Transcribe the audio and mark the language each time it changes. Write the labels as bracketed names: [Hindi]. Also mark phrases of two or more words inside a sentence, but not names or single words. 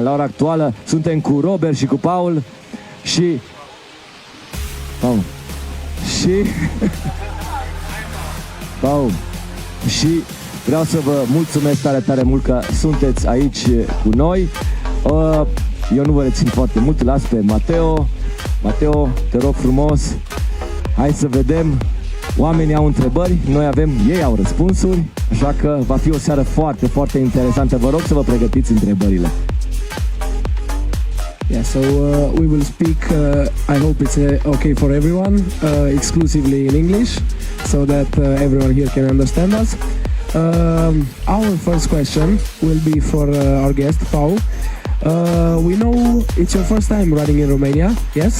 [Romanian] La ora actuală suntem cu Robert și cu Paul și... Paul. Și vreau să vă mulțumesc tare, tare mult că sunteți aici cu noi. Eu nu vă rețin foarte mult, las pe Mateo. Mateo, te rog frumos, hai să vedem. Oamenii au întrebări, noi avem, ei au răspunsuri, așa că va fi o seară foarte, foarte interesantă. Vă rog să vă pregătiți întrebările. [English] Yeah, so we will speak, I hope it's okay for everyone, exclusively in English, so that everyone here can understand us. Our first question will be for our guest, Pau. We know it's your first time running in Romania, yes?